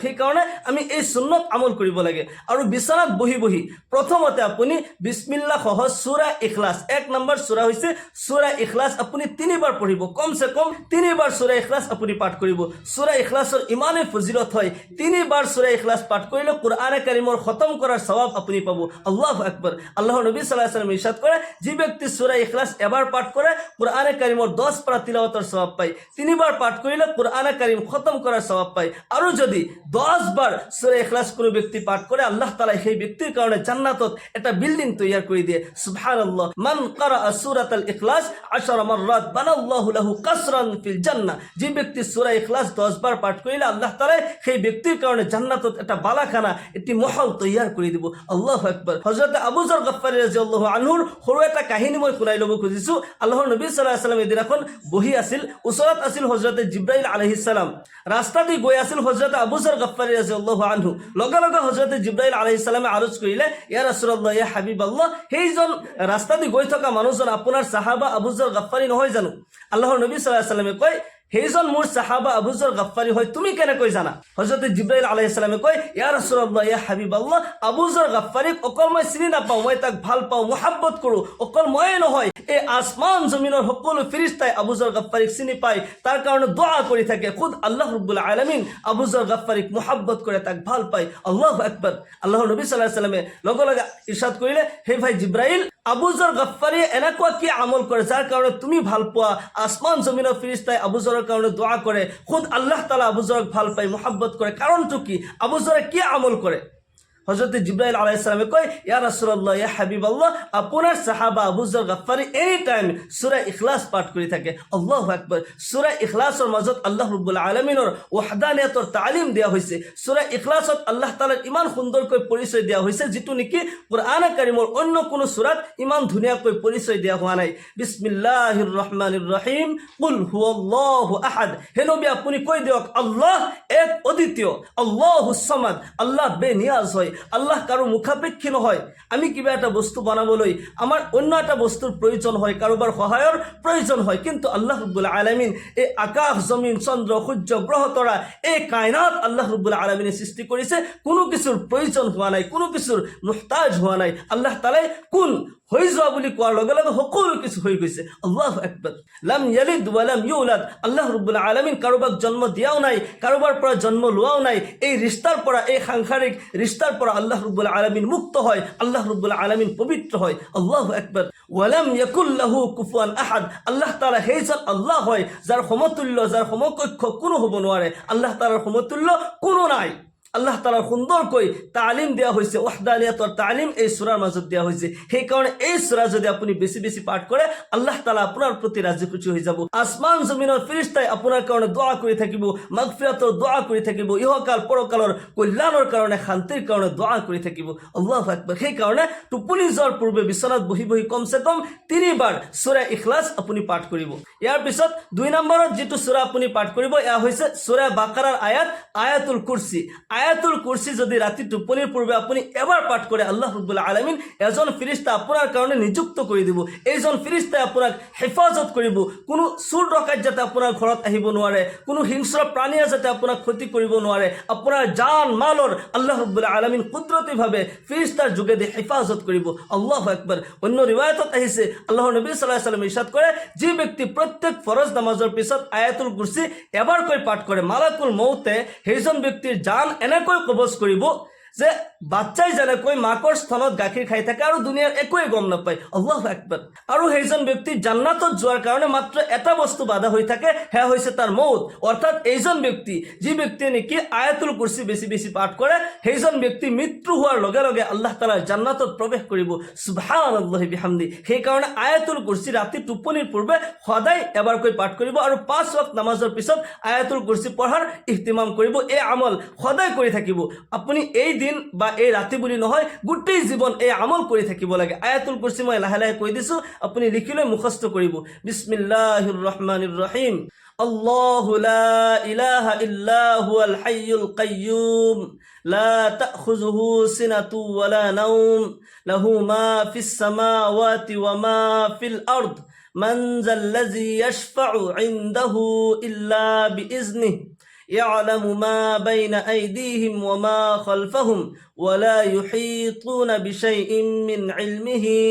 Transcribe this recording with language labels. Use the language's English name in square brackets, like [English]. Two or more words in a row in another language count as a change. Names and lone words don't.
[Assamese] সেইকাৰণে আমি এই সুন্নত আমল কৰিব লাগে। আৰু বিচনাত বহি বহি প্ৰথমতে আপুনি বিসমিল্লাহ সহ সূৰা ইখলাস, 1 নম্বৰ সূৰা হৈছে সূৰা ইখলাস, আপুনি 3 বাৰ পঢ়িব। কমসে কম 3 বাৰ সূৰা ইখলাস আপুনি পাঠ কৰিব। সূৰা ইখলাসৰ ইমানে ফজিলত হয়, 3 বাৰ সূৰা ইখলাস পাঠ কৰিলে কোরআনে কারিমৰ খতম কৰাৰ সওয়াব আপুনি পাব। [Arabic] الله أكبر. [Assamese] আল্লাহৰ নবী [Arabic] صلى الله عليه وسلم [Assamese] ইরশাদ কৰে, যে ব্যক্তি সূৰা ইখলাস এবাৰ পাঠ কৰে, কোরআনে কারিমৰ 10 পাৰা তিলাওয়াতৰ সওয়াব পায়। 3 বাৰ পাঠ কৰিলে কোরআনে কারিম খতম কৰাৰ সওয়াব পায়। [Bangla] আৰু যদি 10 বাৰ সূরা ইখলাস কোনো ব্যক্তি পাঠ করে, আল্লাহ তাআলা সেই ব্যক্তির কারণে জান্নাতত একটা বিল্ডিং তৈয়ার করে দিয়ে। [Assamese] সুবহানাল্লাহ। [Arabic] من قرأ سورة الإخلاص 10 مرات بنى الله له قصرا في الجنة. [Bangla] যে ব্যক্তি সূরা ইখলাস 10 বার পাঠ করিলে আল্লাহ তাআলা সেই ব্যক্তির কারণে জান্নাতত একটা বালাখানা, একটি মহল তৈয়ার করে দিব। [Arabic] الله أكبر. [Assamese] হযরত আবু যর গফফারী [Arabic] رضي الله عنه [Assamese] সৰু এটা কাহিনী মই শুনাই ল'ব খুজিছো। আল্লাহৰ নবী [Arabic] صلى الله عليه وسلم [Assamese] এদিন এখন বহি আছিল, ওচৰত আছিল হযরত জিব্রাইল [Arabic] عليه السلام. [Assamese] রাস্তা দি গৈ আছিল হযরত আবু যর গফফারী [Arabic] رضي الله عنه. [Assamese] লগে লগে হযরত জিব্রাইল [Arabic] عليه السلام [Assamese] আরজ কৰিলে, [Arabic] يا رسول الله، يا حبيب الله, [Assamese] সেইজন ৰাস্তা দি গৈ থকা মানুহজন আপোনাৰ সাহাবা আবু যর গফফারী নহয় জানো? আল্লাহৰ নবী [Arabic] صلى الله عليه وسلم [Assamese] কয়, সেইজন মোৰ সাহাবা আবু যর গফফারী হয়, তুমি কেনেকৈ জানা? হযরত জিব্রাইল [Arabic] عليه السلام [Assamese] কয়, [Arabic] يا رسول الله، يا حبيب الله, [Assamese] আবু যর গফফারীক অকল মই চিনি নাপাওঁ, মই তাক ভাল পাওঁ, মহব্বত কৰোঁ। অকল ময়ে নহয়, এই আসমান জমিনৰ সকলো ফেৰেশতাই আবু যর গফফারীক চিনি পায়, তাৰ কাৰণে দোয়া কৰি থাকে। খুদ আল্লাহ রাব্বুল আলামিন আবু যর গফফারীক মহব্বত কৰে, তাক ভাল পায়। [Arabic] الله أكبر. [Assamese] আল্লাহৰ নবী [Arabic] صلى الله عليه وسلم [Assamese] লগে লগে ইরশাদ কৰিলে, হে ভাই জিব্রাইল, আবু যৰ গফ্ফাৰী এনেকুৱা কি আমল কৰে যাৰ কাৰণে তুমি ভাল পোৱা আসমান জমিনৰ ফেৰেশতাই আবু যৰৰ কাৰণে দোয়া কৰে খুদ আল্লাহ তাআলা আবু যৰক ভাল পায় মহব্বত কৰে কাৰণটো কি আবু যৰে কি আমল কৰে হযরত জিবরাইল [Arabic] عليه السلام [Assamese] কয় [Arabic] يا رسول الله يا حبيب الله [Assamese] আপনার সাহাবা আবু যর গফ্ফারী [English] any time [Assamese] সূরা ইখলাস পাঠ কৰি থাকে [Arabic] الله أكبر [Assamese] সূরা ইখলাসৰ মাজত আল্লাহ ৰাব্বুল আলামিনৰ ওয়াহদানিয়তৰ তালিম দিয়া হৈছে সূরা ইখলাসত আল্লাহ তাআলাৰ ইমান সুন্দৰকৈ পৰিচয় দিয়া হৈছে যেটো নেকি কুরআন কাৰিমৰ অন্য কোনো সূৰাত ইমান ধুনীয়াকৈ পৰিচয় দিয়া হোৱা নাই [Arabic] بسم الله الرحمن الرحيم قل هو الله أحد [Assamese] হে নবী আপুনি কৈ দিয়ক আল্লাহ এক অদ্বিতীয় [Arabic] الله الصمد [Assamese] আল্লাহ বেনিয়াজ হয় আল্লাহ কারো মুখাপেক্ষী নহয় আমি কিবা এটা বস্তু বানাবলৈ আমার অন্য একটা বস্তুর প্রয়োজন হয় কারোবার সহায়ৰ প্রয়োজন হয় কিন্তু আল্লাহ রাব্বুল আলামিন এই আকাশ জমিন চন্দ্র সূর্য গ্রহ তৰা এই কায়নাত আল্লাহ রাব্বুল আলামিনে সৃষ্টি কৰিছে কোনো কিছুৰ প্ৰয়োজন হোৱা নাই কোনো কিছুৰ মুহতাজ হোৱা নাই আল্লাহ তাআলাই কোন হৈ যোৱা বুলি কোৱাৰ লগে লগে সকলো কিছু হৈ গৈছে [Arabic] الله أكبر لم يلد ولم يولد [Assamese] আল্লাহ রাব্বুল আলামিন কাৰোবাক জন্ম দিয়াও নাই কাৰোবাৰ পৰা জন্ম লোৱাও নাই এই ৰিস্তাৰ পৰা এই সাংসাৰিক ৰিস্তাৰ পৰা আল্লাহ রাব্বুল আলামিন মুক্ত হয় আল্লাহ রাব্বুল আলামিন পবিত্র হয় [Arabic] الله أكبر ولم يكن له كفوا أحد [Assamese] আল্লাহ তাআলা সেইজন আল্লাহ হয় যাৰ সমতুল্য যাৰ সমকক্ষ কোনো হ'ব নোৱাৰে আল্লাহ তাআলাৰ সমতুল্য কোনো নাই আল্লাহ তাআলা সুন্দৰকৈ তালিম দিয়া হৈছে ওয়াহদানিয়তৰ তালিম এই সূৰাৰ মাজত দিয়া হৈছে সেই কাৰণে এই সূৰা যদি আপুনি বেছি বেছি পাঠ কৰে আল্লাহ তাআলা আপোনাৰ প্ৰতি ৰাজি খুশি হৈ যাব আসমান জমিনৰ ফেৰেশতাই আপোনাৰ কাৰণে দোয়া কৰি থাকিব মাগফিৰাতৰ দোয়া কৰি থাকিব ইহকাল পৰকালৰ কল্যাণৰ কাৰণে শান্তিৰ কাৰণে দোয়া কৰি থাকিব [Arabic] الله أكبر [Assamese] সেই কাৰণে টোপনি যোৱাৰ পূৰ্বে বিছনাত বহি বহি কমসে কম 3 বাৰ সূৰা ইখলাস আপুনি পাঠ কৰিব ইয়াৰ পিছত 2 নম্বৰত যেটো সূৰা আপুনি পাঠ কৰিব এয়া হৈছে সূৰা বাকাৰাৰ আয়াতুল কুৰসি আয়াতুল কুরসি যদি রাতে টোপনিৰ পূৰ্বে আপুনি এবাৰ পাঠ কৰে আল্লাহ রাব্বুল আলামিন এজন ফেরেশতা আপোনাৰ কাৰণে নিযুক্ত কৰি দিব এইজন ফেরেশতাই আপোনাক হেফাজত কৰিব কোনো চুৰ ডকাইত যাতে আপোনাৰ ঘৰত আহিব নোৱাৰে কোনো হিংস্ৰ প্ৰাণীয়ে যাতে আপোনাক ক্ষতি কৰিব নোৱাৰে আপোনাৰ জান মালৰ আল্লাহ রাব্বুল আলামিন কুদৰতীভাৱে ফেরেশতাৰ যোগেদি হেফাজত কৰিব [Arabic] الله أكبر [Assamese] অন্য ৰিৱায়াতত আহিছে আল্লাহৰ নবী [Arabic] صلى الله عليه وسلم [Assamese] ইরশাদ কৰে যে ব্যক্তি প্ৰত্যেক ফরজ নামাজৰ পিছত আয়াতুল কুরসি এবাৰকৈ পাঠ কৰে মালাকুল মউতে সেইজন ব্যক্তিৰ জান এনেকৈ কবজ কৰিব যে বাচ্চাই যেনেকৈ মাকৰ স্তনত গাখীৰ খাই থাকে আৰু দুনিয়াৰ একোৱে গম নাপায় [Arabic] الله أكبر [Assamese] আৰু সেইজন ব্যক্তি জান্নাতত যোৱাৰ কাৰণে মাত্ৰ এটা বস্তু বাধা হৈ থাকে হে হৈছে তাৰ মউত অৰ্থাৎ এইজন ব্যক্তি যি ব্যক্তি নেকি আয়াতুল কুরসি বেছি বেছি পাঠ কৰে সেইজন ব্যক্তি মৃত্যু হোৱাৰ লগে লগে আল্লাহ তাআলা জান্নাতত প্ৰৱেশ কৰিব [Arabic] سبحان الله وبحمده [Assamese] সেই কাৰণে আয়াতুল কুরসি ৰাতি টোপনিৰ পূৰ্বে সদায় এবাৰকৈ পাঠ কৰিব আৰু 5 ওয়াক্ত নামাজৰ পিছত আয়াতুল কুরসি পঢ়াৰ ইহতিমাম কৰিব এই আমল সদায় কৰি থাকিব আপুনি এই দিন বা এই ৰাতি বুলি নহয় গোটেই জীৱন এই আমল কৰি থাকিব লাগে আয়াতুল কুরসি মই লাহে লাহে কৈ দিছো আপুনি লিখিলৈ মুখস্থ কৰিব বিসমিল্লাহিৰ [Arabic] الرحمن الرحيم الله لا إله إلا هو الحي القيوم لا تأخذه سنة ولا نوم له ما في السماوات وما في الأرض من ذا الذي يشفع عنده إلا بإذنه يعلم ما بين أيديهم وما خلفهم ولا يحيطون بشيء من علمه